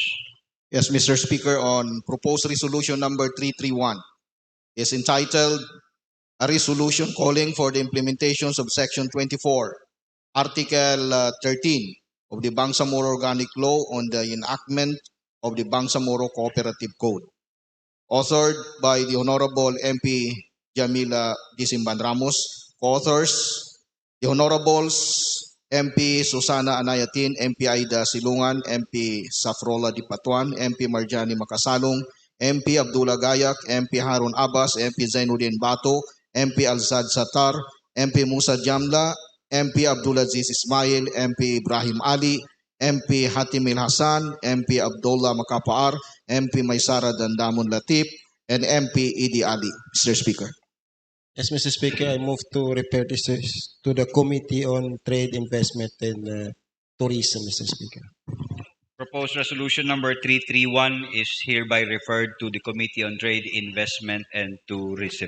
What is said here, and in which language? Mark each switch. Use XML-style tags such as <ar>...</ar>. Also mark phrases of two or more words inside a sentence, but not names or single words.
<en>Yes, Mr. Speaker, on proposed resolution number 331 is entitled a resolution calling for the implementations of Section 24, Article 13 of the Bangsamoro Organic Law on the enactment of the Bangsamoro Cooperative Code, authored by the Honorable MP Jamila Disimban Ramos, co-authors the Honorables MP Susana Anayatin, MP Aida Silungan, MP Safrola Dipatuan, MP Marjani Makasalong, MP Abdullah Gayak, MP Harun Abbas, MP Zainuddin Bato, MP Alzad Satar, MP Musa Jamla, MP Abdulaziz Ismail, MP Ibrahim Ali, MP Hatimil Hassan, MP Abdullah Makapaar, MP Maysara Dandamun Latif, and MP Idi Ali. Mr. Speaker. Yes, Mr. Speaker, I move to refer this to the Committee on Trade, Investment, and Tourism, Mr. Speaker. Proposed resolution number 331 is hereby referred to the Committee on Trade, Investment, and Tourism.</en>